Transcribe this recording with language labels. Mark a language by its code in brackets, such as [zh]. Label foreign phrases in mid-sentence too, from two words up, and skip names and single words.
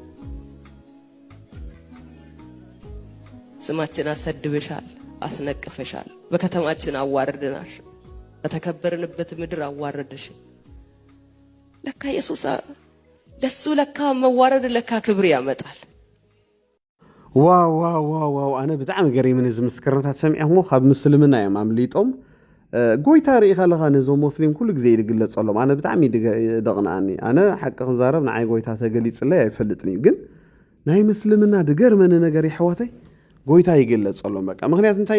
[am] ስማችን አሰድበሻል፣ አስነቅፈሻል፣ በከተማችን አዋርደናሽ፣ በተከበርንበት ምድር አዋረደሽ። ለካ ኢየሱስ ለሱ ለካ መዋረድ ለካ ክብር ያመጣል። [ti] ዋው ኣነ ብጣዕሚ ገሪምን እዚ ምስክርነታት ሰሚዐሞ ካብ ምስልምና እዮም ኣምሊጦም ጎይታ ርኢ ከለኻ ነዞም ሙስሊም ኩሉ ግዜ ይግለጸሎም። ኣነ ብጣዕሚ ደቕናኣኒ። ኣነ ሓቂ ክዛረብ ንዓይ ጎይታ ተገሊፅለይ ኣይፈልጥን እዩ፣ ግን ናይ ምስልምና ድገርመኒ ነገር ይሕወተይ ጎይታ ይግለጸሎም። በቃ ምክንያቱ እንታይ